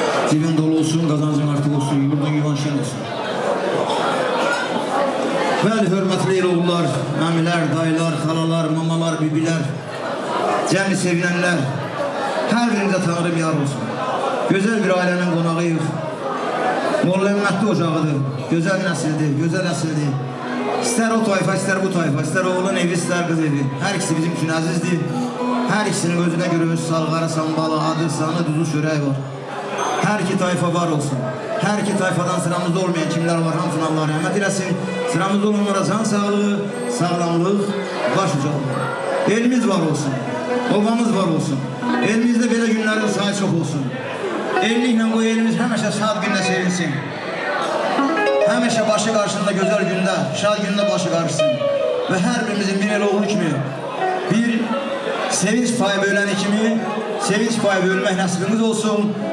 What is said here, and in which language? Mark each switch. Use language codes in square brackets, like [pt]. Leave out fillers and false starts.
[tr] Cebin dolu olsun, kazancın artık olsun, yurdun yuvan şen olsun. [az] Bəli, hörmətli oğullar, əmilər, dayılar, xalalar, mamalar, bibilər, cəmi sevinənlər, hər birinizə Tanrım yar olsun. Gözəl bir ailənin qonağıyıq. Molla Ümmətli ocağıdır, gözəl nəsildir, gözəl əsildir. İstər o tayfa, istər bu tayfa, istər oğlun evi, istər qız evi. Hər ikisi bizim üçün əzizdir. Hər ikisinin özünə görə öz salğarı, sambalı, adı, sanı, duzu, çörəyi var. Hər iki tayfa var olsun. Hər iki tayfadan sıramızda olmayan kimlər var, hamısına Allah rəhmət eləsin. Sıramızda olanlara can sağlığı, sağlamlıq, baş ucalıq. Elimiz var olsun, obamız var olsun. Elimizdə belə günlərin sayı çox olsun. Elliklə bu elimiz həmişə şad gündə sevinsin. Həmişə başı qarşısında gözəl gündə, şad gündə başı qarşısın. Və hər birimizin bir el oğlu kimi, bir sevinç payı böləni kimi, sevinç payı bölmək nəsibimiz olsun.